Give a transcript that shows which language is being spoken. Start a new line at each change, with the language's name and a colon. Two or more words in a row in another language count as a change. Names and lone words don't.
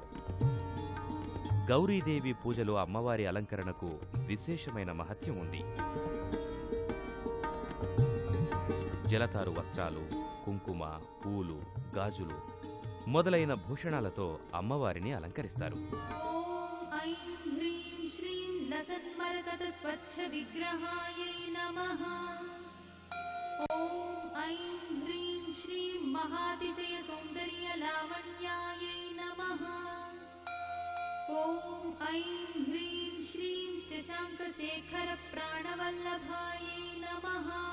Telugu: గౌరీదేవి పూజలో అమ్మవారి అలంకరణకు విశేషమైన మహత్యం ఉంది. జలతారు వస్త్రాలు, కుంకుమ, పూలు, గాజులు మొదలైన భూషణాలతో అమ్మవారిని అలంకరిస్తారు.
Sanskrit: महातिशय सौंदर्य लावण्यायै नमः। ओम ऐं ह्रीं श्रीं शशांक शेखर प्राणवल्लभायै नमः।